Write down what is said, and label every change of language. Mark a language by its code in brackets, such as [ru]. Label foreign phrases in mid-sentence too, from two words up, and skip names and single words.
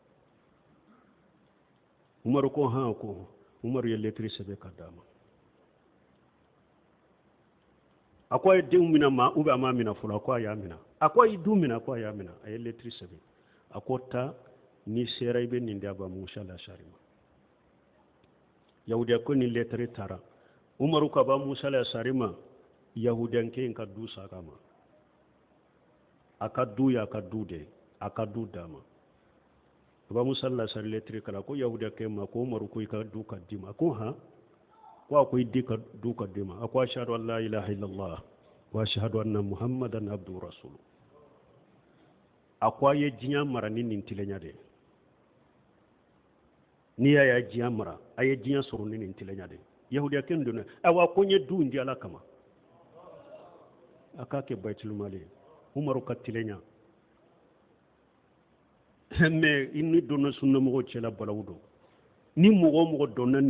[bm] umaru ko han ko umaru ye lettre sɛbɛn ka d'a ma a ko a ye denw minɛ ma [fr] ou bien [bm] a m'a minɛ fɔlɔ a ko a y'a minɛ a ko a ye du minɛ a ko a y'a minɛ a ye lettre sɛbɛn a ko taa ni sera i bɛ nin di aba musa la sari ma yahudiya ko ni lettre taara umaru ko aba musa la sari ma yahudiyanke in ka du saka ma a ka du ye a ka du de a ka du d'a ma aba musa la sari lettre kala ko yahudiyanke ma ko umaru ko i ka du ka di ma ko han ko a ko i di ka du ka di ma a ko [ar] أشهد أن لا إله إلا الله وأشهد أن محمدا عبد رسول [bm] a ko a ye diɲɛ mara ni nin tilenya de n'i y'a ye diɲɛ mara a ye diɲɛ sɔrɔ ni nin tilenya de yahudiya kɛ donna awa ko n ye du in di ala kama a k'a kɛ [ar] بيت المال [bm] ye umaru ka tilenya mais i ni donna sunnamɔgɔw cɛla balawu don ni mɔgɔ o mɔgɔ donna nin